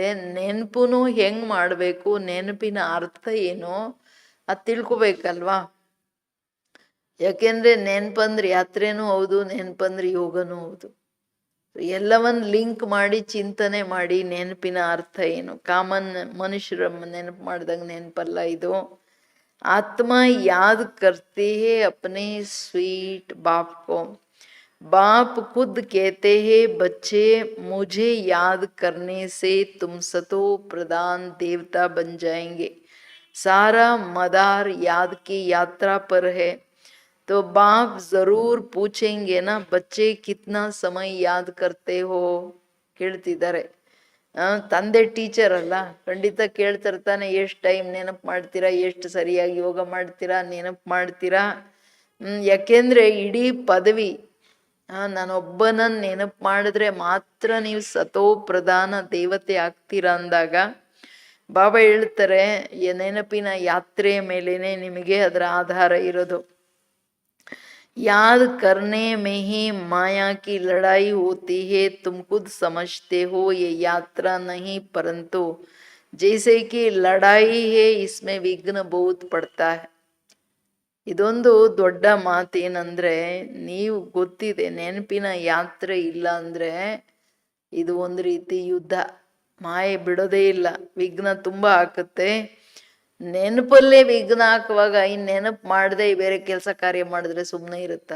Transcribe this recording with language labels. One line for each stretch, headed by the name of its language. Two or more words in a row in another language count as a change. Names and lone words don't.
Kannada: ನೆನಪು ಹೆಂಗ್ ಮಾಡಬೇಕು, ನೆನಪಿನ ಅರ್ಥ ಏನು ಅದು ತಿಳ್ಕೊಬೇಕಲ್ವಾ. ಯಾಕೆಂದ್ರೆ ನೆನಪಂದ್ರೆ ಯಾತ್ರೆನೂ ಹೌದು, ನೆನಪಂದ್ರೆ ಯೋಗನೂ ಹೌದು. ಎಲ್ಲವನ್ನ ಲಿಂಕ್ ಮಾಡಿ ಚಿಂತನೆ ಮಾಡಿ ನೆನಪಿನ ಅರ್ಥ ಏನು. ಕಾಮನ್ ಮನುಷ್ಯರ ನೆನಪು ಮಾಡಿದಾಗ ನೆನಪಲ್ಲ ಇದು.
Hindi: आत्मा याद करते हैं अपने स्वीट बाप को. बाप खुद कहते हैं, बच्चे मुझे याद करने से तुम सतो प्रधान देवता बन जाएंगे. सारा मदार याद की यात्रा पर है. तो बाप जरूर पूछेंगे ना, बच्चे कितना समय याद करते हो ಕೇಳ್ತಿದ್ದಾರೆ.
Kannada: ತಂದೆ ಟೀಚರ್ ಅಲ್ಲ, ಖಂಡಿತ ಕೇಳ್ತಿರ್ತಾನೆ, ಎಷ್ಟು ಟೈಮ್ ನೆನಪು ಮಾಡ್ತೀರಾ, ಎಷ್ಟು ಸರಿಯಾಗಿ ಯೋಗ ಮಾಡ್ತೀರಾ, ನೆನಪು ಮಾಡ್ತೀರಾ. ಯಾಕೆಂದ್ರೆ ಇಡೀ ಪದವಿ ನಾನೊಬ್ಬನನ್ನ ನೆನಪು ಮಾಡಿದ್ರೆ ಮಾತ್ರ ನೀವು ಸತೋ ಪ್ರಧಾನ ದೇವತೆ ಆಗ್ತೀರಾ ಅಂದಾಗ ಬಾಬಾ ಹೇಳ್ತಾರೆ, ನೆನಪಿನ ಯಾತ್ರೆಯ ಮೇಲೇನೆ ನಿಮಗೆ ಅದರ ಆಧಾರ ಇರೋದು.
Hindi: याद करने में ही माया की लड़ाई होती है, तुम खुद समझते हो ये यात्रा नहीं परंतु जैसे कि लड़ाई है, इसमें विघ्न बहुत पड़ता है.
Kannada: ಇದೊಂದು ದೊಡ್ಡ ಮಾತೇನಂದ್ರೆ, ನೀವು ಗೊತ್ತಿದೆ ನೆನಪಿನ ಯಾತ್ರೆ ಇಲ್ಲ ಅಂದ್ರೆ ಇದು ಒಂದು ರೀತಿ ಯುದ್ಧ. ಮಾಯೆ ಬಿಡೋದೇ ಇಲ್ಲ, ವಿಘ್ನ ತುಂಬಾ ಹಾಕುತ್ತೆ. ನೆನಪಲ್ಲೇ ವಿಘ್ನ ಹಾಕುವಾಗ ಇನ್ ನೆನಪು ಮಾಡದೆ ಬೇರೆ ಕೆಲಸ ಕಾರ್ಯ ಮಾಡಿದ್ರೆ ಸುಮ್ಮನೆ ಇರುತ್ತಾ?